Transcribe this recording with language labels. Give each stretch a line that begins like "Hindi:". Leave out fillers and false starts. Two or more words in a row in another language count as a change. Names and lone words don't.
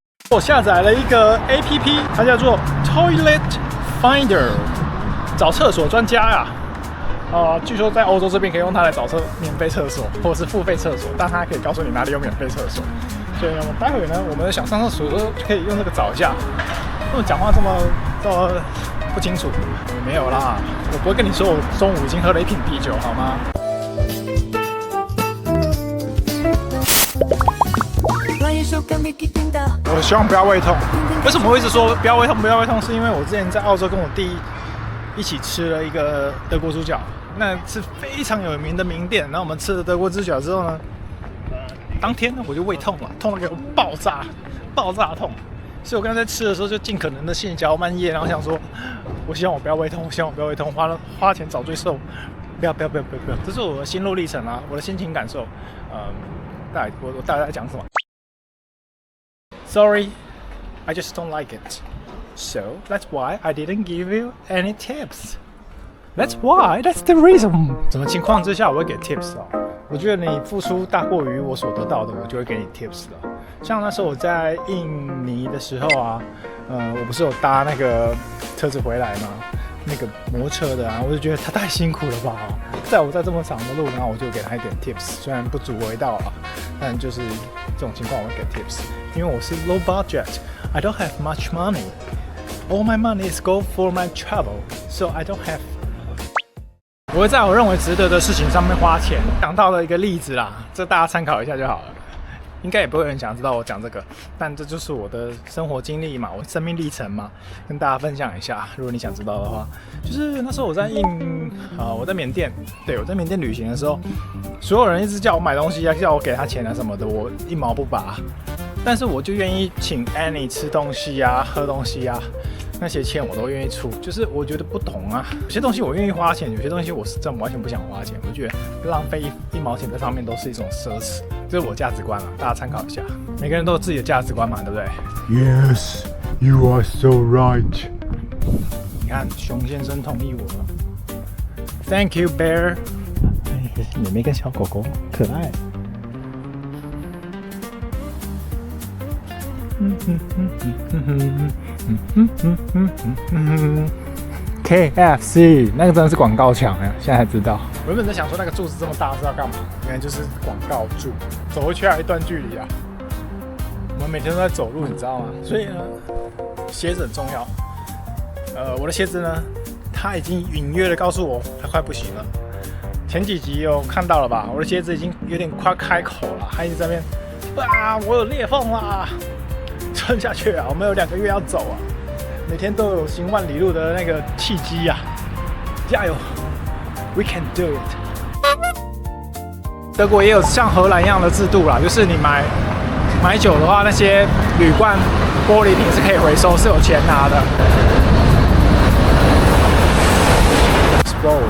Chinese: 我下載了一個 APP， 它叫做 Toilet Finder，找廁所專家呀。據說在歐洲這邊可以用它來找免費廁所，或者是付費廁所，但它可以告訴你哪裡有免費廁所。所以呢，待會呢，我們想上廁所的時候就可以用這個找一下。為什麼講話這麼不清楚？沒有啦，我不會跟你說我中午已經喝了1瓶啤酒，好嗎？我希望不要胃痛。為什麼我一直說不要胃痛？不要胃痛，是因為我之前在澳洲跟我弟一起吃了一個德國豬腳，那是非常有名的名店。然後我們吃了德國豬腳之後呢，當天呢我就胃痛了，痛到給我爆炸痛。所以我剛才在吃的時候就盡可能的细嚼慢咽，然後想說，我希望我不要胃痛，我希望我不要胃痛，花錢找罪受，不要，這是我的心路歷程啊，我的心情感受。我大概在講什麼
English: ？Sorry, I just don't like it. So that's why I didn't give you any tips. That's why. That's the reason.
Chinese: 什麼情況之下我會給 tips 哦？我覺得你付出大過於我所得到的，我就會給你 tips 了。像那時候我在印尼的時候啊，我不是有搭那個車子回来嗎？那個摩托車的啊，我就覺得他太辛苦了吧。在這麼長的路，然後我就給他一點 tips，雖然不足為道啊，但就是這種情況我會給 tips， 因為我是
English: low budget, I don't have much money, all my money is go for my travel, so I don't have。
Chinese: 我會在我認為值得的事情上面花錢。想到了一個例子啦，這大家參考一下就好了。應該也不會有人想知道我講這個，但這就是我的生活經歷嘛，我生命歷程嘛，跟大家分享一下。如果你想知道的話，就是那時候我在我在緬甸，對，我在緬甸旅行的時候，所有人一直叫我買東西啊，叫我給他錢啊什麼的，我一毛不拔。但是我就願意請 Annie 吃東西啊、喝東西啊，那些錢我都願意出。就是我覺得不同啊，有些東西我願意花錢，有些東西我是真的完全不想花錢。我覺得浪費一毛錢在上面都是一種奢侈。這是我價值觀啊，大家參考一下。每個人都有自己的價值觀嘛，對不对 ？
English: Yes, you are so right。
Chinese: 你看，熊先生同意我了。
English: Thank you, bear。
Chinese: 妹妹跟小狗狗可愛。KFC 那個真的是廣告牆呀，現在才知道。我原本在想說那個柱子這麼大是要幹嘛？原來就是廣告柱，走回去還有一段距離啊。我們每天都在走路，你知道嗎？所以呢，鞋子很重要。我的鞋子呢，它已經隱約的告訴我它快不行了。前幾集有看到了吧？我的鞋子已經有點快開口了，它一直在那邊啊，我有裂縫啦，撐下去啊！我們有2個月要走啊，每天都有行萬里路的那個契機啊！
English: 加油 ，We can do it！
Chinese: 德國也有像荷蘭一樣的制度啦，就是你買酒的話，那些鋁罐玻璃瓶是可以回收，是有錢拿的。
English: It's bold.